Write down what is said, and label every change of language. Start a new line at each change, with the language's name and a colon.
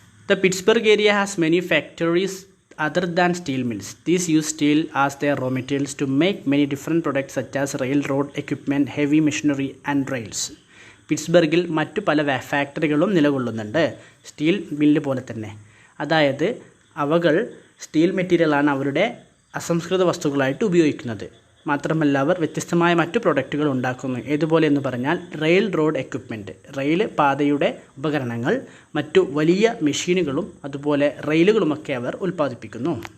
English: The Pittsburgh area has many factories other than steel mills. These use steel as their raw materials to make many different products such as railroad equipment, heavy machinery and rails.
Malayalam: പിറ്റ്സ്ബർഗിൽ മറ്റു പല ഫാക്ടറികളും നിലകൊള്ളുന്നുണ്ട്, steel mill പോലെ തന്നെ. അതായത് അവകൾ steel മെറ്റീരിയലാണ് അവരുടെ അസംസ്കൃത വസ്തുക്കളായിട്ട് ഉപയോഗിക്കുന്നത്. മാത്രമല്ല അവർ വ്യത്യസ്തമായ മറ്റു പ്രൊഡക്റ്റുകൾ ഉണ്ടാക്കുന്നു. ഏതുപോലെ എന്ന് പറഞ്ഞാൽ റെയിൽ റോഡ് എക്വിപ്മെൻറ്റ്, റെയിൽ പാതയുടെ ഉപകരണങ്ങൾ, മറ്റു വലിയ മെഷീനുകളും അതുപോലെ റെയിലുകളുമൊക്കെ അവർ ഉൽപ്പാദിപ്പിക്കുന്നു.